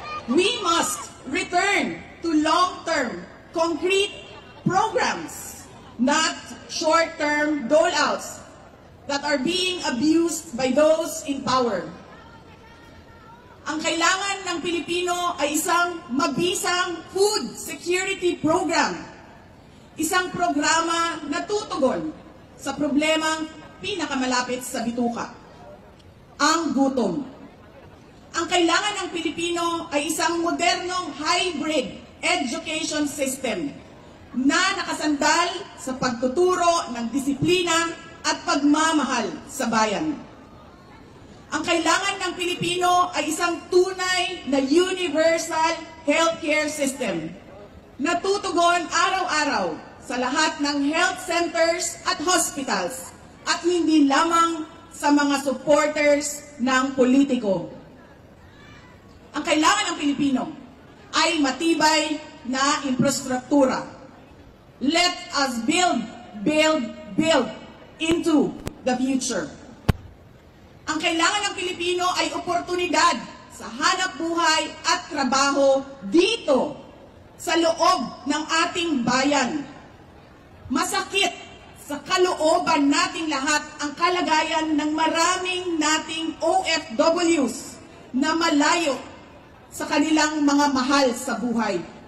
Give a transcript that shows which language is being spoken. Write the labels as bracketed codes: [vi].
[en] We must return to long-term, concrete programs, not short-term dole-outs that are being abused by those in power. [tl] Ang kailangan ng Pilipino ay isang mabisang food security program, isang programa na tutugon sa problemang pinakamalapit sa bituka, ang gutom. Ang kailangan ng Pilipino ay isang modernong hybrid education system na nakasandal sa pagtuturo ng disiplina at pagmamahal sa bayan. Ang kailangan ng Pilipino ay isang tunay na universal healthcare system na tutugon araw-araw sa lahat ng health centers at hospitals at hindi lamang sa mga supporters ng politiko. Ang kailangan ng Pilipino ay matibay na infrastruktura. [en] Let us build into the future. [tl] Ang kailangan ng Pilipino ay oportunidad sa hanap buhay at trabaho dito sa loob ng ating bayan. Masakit sa kalooban nating lahat ang kalagayan ng maraming nating OFWs na malayo sa kanilang mga mahal sa buhay.